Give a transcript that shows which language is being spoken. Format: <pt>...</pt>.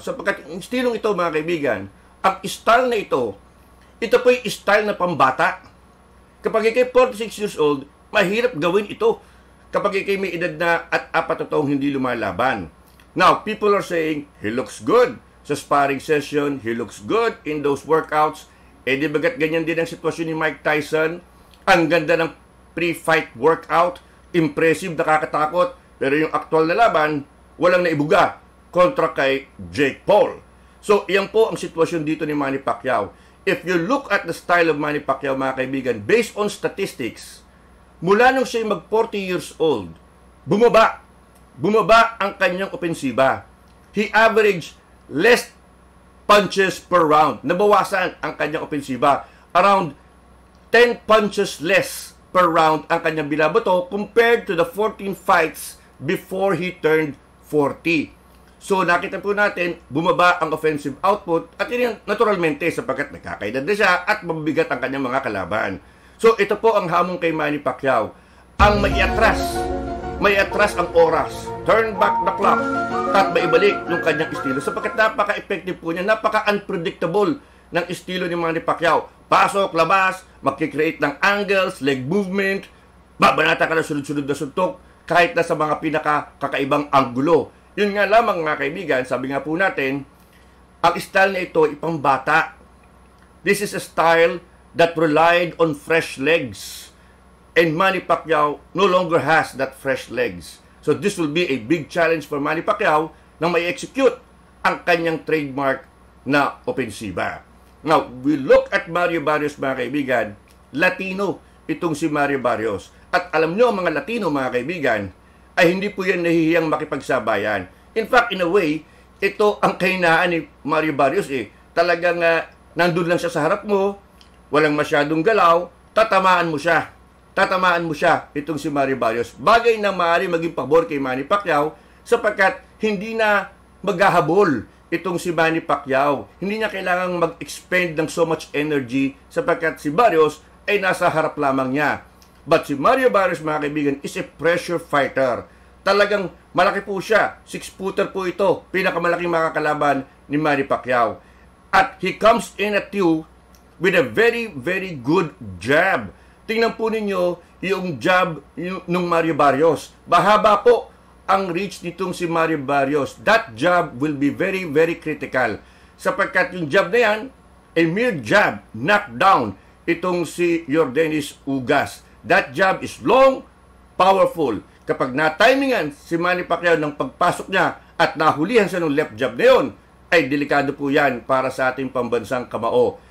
<tl>Sapagkat yung estilong ito mga kaibigan, ang style na ito po yung style na pambata. Kapag ikay 46 years old, mahirap gawin ito. kapag ikay may edad na at 4 taong hindi lumalaban.</tl> <en>Now, people are saying, he looks good sa sparring session, he looks good in those workouts.</en> <tl>Di bagat ganyan din ang sitwasyon ni Mike Tyson? Ang ganda ng pre-fight workout, impressive, nakakatakot, pero yung aktual na laban, walang naibuga kontra kay Jake Paul. So, iyan po ang sitwasyon dito ni Manny Pacquiao.</tl> <en>If you look at the style of Manny Pacquiao,</en> <tl>mga kaibigan,</tl> <en>based on statistics,</en> <tl>mula nung siya mag 40 years old, bumaba ang kanyang opensiba.</tl> <en>He averaged less punches per round.</en> <tl>Nabawasan ang kanyang opensiba.</tl> <en>Around 10 punches less per round</en> <tl>ang kanyang binabato</tl> <en>compared to the 14 fights before he turned 40.</en> <tl>So, nakita po natin, bumaba ang offensive output at yun naturalmente sapagkat nagkakaedad na siya at mabibigat ang kanyang mga kalaban. So, ito po ang hamon kay Manny Pacquiao. Ang may atras ang oras,</tl> <en>turn back the clock,</en> <tl>at maibalik yung kanyang estilo sapagkat napaka-effective po niya, napaka-unpredictable ng estilo ni Manny Pacquiao. Pasok, labas, magkikreate ng angles, leg movement, babanata ka na sunod-sunod na suntok, kahit na sa mga pinaka-kakaibang anggulo. Yun nga lamang mga kaibigan, sabi nga po natin, ang style na ito ipambata.</tl> <en>This is a style that relied on fresh legs. And Manny Pacquiao no longer has that fresh legs. So this will be a big challenge for Manny Pacquiao</en> <tl>na may execute ang kanyang trademark na opensiba.</tl> <en>Now, we look at Mario Barrios,</en> <tl>mga kaibigan.</tl> <en>Latino</en> <tl>itong si</tl> <en>Mario Barrios.</en> <tl>At alam nyo, mga Latino, mga kaibigan, ay hindi po yan nahihiyang makipagsabayan.</tl> <en>In fact, in a way,</en> <tl>ito ang kahinaan ni Mario Barrios Talagang nandun lang siya sa harap mo, walang masyadong galaw, tatamaan mo siya itong si Mario Barrios. Bagay na maaari maging pabor kay Manny Pacquiao sapagkat hindi na maghahabol itong si Manny Pacquiao. Hindi niya kailangang mag-expend ng</tl> <en>so much energy</en> <tl>sapagkat si Barrios ay nasa harap lamang niya. But si Mario Barrios, mga kaibigan,</tl> <en>is a pressure fighter.</en> <tl>Talagang malaki po siya. 6-footer po ito. Pinakamalaking makakalaban ni Manny Pacquiao.</tl> <en>At he comes in at you with a very, very good jab.</en> <tl>Tingnan po ninyo yung jab ng Mario Barrios. Bahaba po ang reach nitong si Mario Barrios.</tl> <en>That jab will be very, very critical.</en> <tl>Sapagkat yung jab na yan,</tl> <en>a mere jab, knock down</en> <tl>itong si</tl> <en>Yordenis Ugas. That jab is long, powerful.</en> <tl>Kapag na-timingan si Manny Pacquiao ng pagpasok niya at nahulihan siya ng left jab na yun, ay delikado po yan para sa ating pambansang kamao.</tl>